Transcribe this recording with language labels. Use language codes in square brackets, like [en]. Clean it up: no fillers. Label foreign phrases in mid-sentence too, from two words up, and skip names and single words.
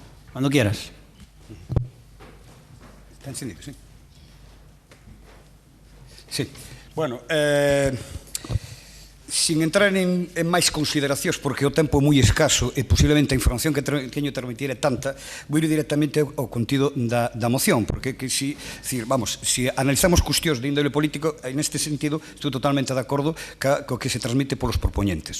[es] Cuando quieras. Está encendido, sí. Sí. Bueno, [gl] sin entrar en máis consideracións, porque o tempo é moi escaso e posiblemente a información que teño transmitir é tanta, vou ir directamente ao contido da moción, porque si analizamos cuestións de índole político, en este sentido, estou totalmente de acordo co que se transmite polos propoñentes.